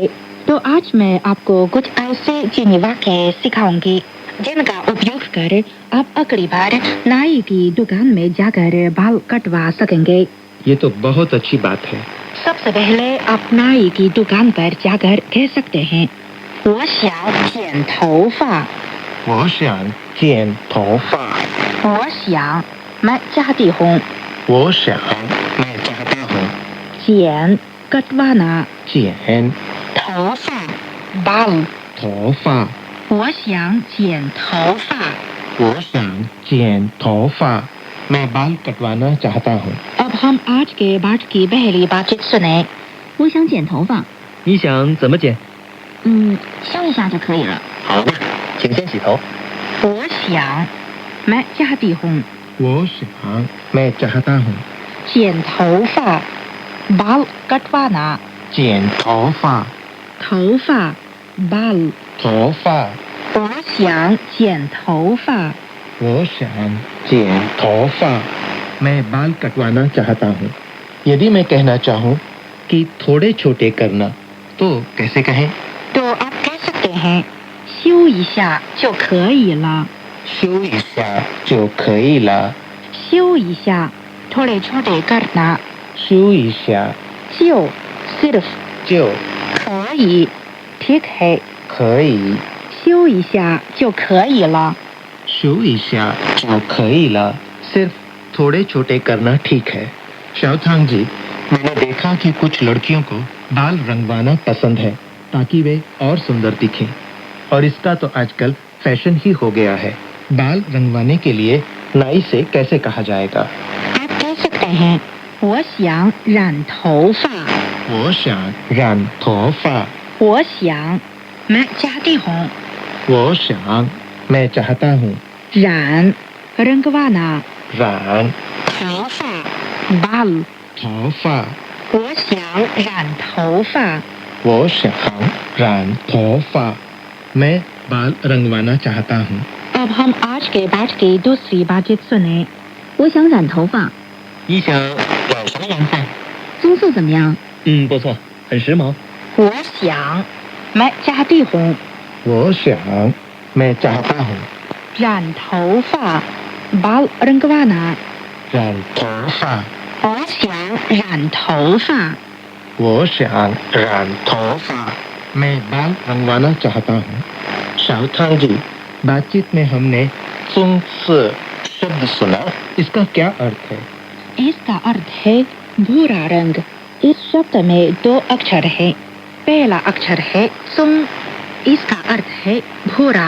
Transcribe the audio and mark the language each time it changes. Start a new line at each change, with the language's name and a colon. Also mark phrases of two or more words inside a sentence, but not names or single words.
Hindi: तो आज मैं आपको कुछ ऐसे चीनी वाक्य सिखाऊंगी जिनका उपयोग कर आप अगली बार नाई की दुकान में जाकर बाल कटवा सकेंगे। ये तो बहुत अच्छी बात है। सबसे पहले आप नाई की दुकान पर जाकर कह सकते हैं,
Chinese: 我想剪头发。我想剪头发。我想
Hindi: मैं चाहती हूँ।
Chinese: 我想
Hindi: मैं चाहता हूँ। 剪 कटवाना।
Chinese: 剪
Hindi: 头发 बाल।
Chinese: 头发。我想剪头发。我想剪头发।
Hindi: मैं बाल कटवाना चाहता हूँ। अब हम आज के पाठ की पहली बातचीत सुने।
Chinese: 我想剪头发。你想怎么剪？修一下就可以了。好的，请先洗头。我想
Hindi: मैं चाहती हूँ।
Chinese: 我想
Hindi: मैं चाहता हूँ।
Chinese: 剪头发
Hindi: बाल कटवाना।
Chinese: 剪头发。
Hindi: 头发 बाल।
Chinese: 头发。我想剪头发。我想剪头发।
Hindi: मैं बाल कटवाना चाहता हूँ। यदि मैं कहना चाहूँ कि थोड़े छोटे करना तो कैसे कहें? तो आप कह सकते हैं
Chinese: 修一下就可以了。修一下就可以了。修一下
Hindi: थोड़े छोटे करना।
Chinese: 修一下
Hindi: 就 सिर्फ
Chinese: 就
Hindi: 可以 ठीक है।
Chinese: 可以。修一下就可以了。修一下就可以了。
Hindi: सिर्फ थोड़े छोटे करना ठीक है। शाओथांग जी, मैंने देखा कि कुछ लड़कियों को बाल रंगवाना पसंद है ताकि वे और सुंदर दिखें, और इसका तो आजकल फैशन ही हो गया है। बाल रंगवाने के लिए नाई से कैसे कहा जाएगा? आप कह सकते हैं
Chinese: 我想染头发。我想染头发。我想
Hindi: मैं चाहती हूँ।
Chinese: 我想
Hindi: मैं चाहता हूँ। 染 रंगवाना।
Chinese: 染
Hindi: 头发 बाल।
Chinese: 头发。我想染头发。我想染头发。
Hindi: मैं बाल रंगवाना चाहता हूँ। अब हम आज के पाठ की दूसरी बातचीत सुने।
Chinese: 我想染头发。你想染什么颜色？棕色怎么样？不错，很时髦。我想
Hindi: मैं चाहती हूँ।
Chinese: 我想
Hindi: मैं चाहता हूँ।
Chinese: 染头发
Hindi: बाल रंगवाना।
Chinese: 染头发。我想染头发。我想染头发।
Hindi: मैं बाल रंगवाना चाहता हूँ। शाओथांग जी, बातचीत में हमने सुंग शब्द सुना, इसका क्या अर्थ है? इसका अर्थ है भूरा रंग। इस शब्द में 2 अक्षर है। पहला अक्षर है सुंग, इसका अर्थ है भूरा।